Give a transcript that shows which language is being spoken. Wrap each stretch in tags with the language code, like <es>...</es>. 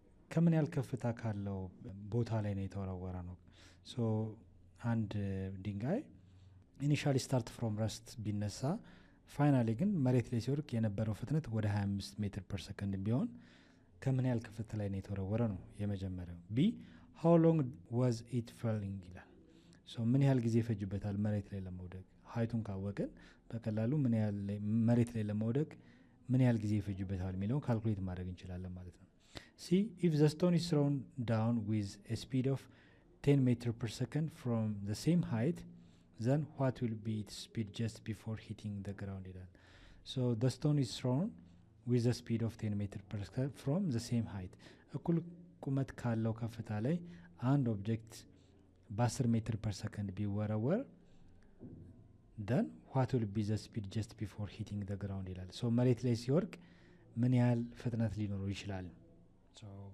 <am>ከምን ያህል ከፍታ ካለው ቦታ ላይ ነው የተወረወረ ነው። ሶ አንድ ድንጋይ ኢኒሻሊ ስታርት ፍሮም ረስት ቢነሳ ፋይናሊ ግን መሬት ላይ ሲወርቅ የነበረው ፍጥነት ወደ 25 ሜትር ፐር ሰከንድ ቢሆን ከምን ያህል ከፍታ ላይ ነው የተወረወረ ነው የመጀመሪያው። ቢ</am> <en>how long was it falling</en> <am>ይላል። ሶ ምን ያህል ጊዜ ይፈጅበታል መሬት ላይ ለመውደቅ? ሀይቱን ካወቅን በቀላሉ ምን ያህል መሬት ላይ ለመውደቅ ምን ያህል ጊዜ ይፈጅበታል የሚለውን ካልኩሌት ማድረግ እንችላለን ማለት ነው። ሲ</am> <en>if the stone is thrown down with a speed of 10 meter per second from the same height, then what will be its speed just before hitting the ground</en> <am>ይላል።</am> <en>So the stone is thrown with a speed of 10 meter per second from the same height.</en> <am>እኩል ቁመት ካለው ከፍታ ላይ አንድ ኦብጀክት በ10 ሜትር ፐር ሰከንድ ቢወረወር</am> <en>then what will be the speed just before hitting the ground</en> <am>ይላል። so መሬት ላይ ሲወርቅ ምን ያህል ፍጥነት ሊኖረው ይችላል? so</am>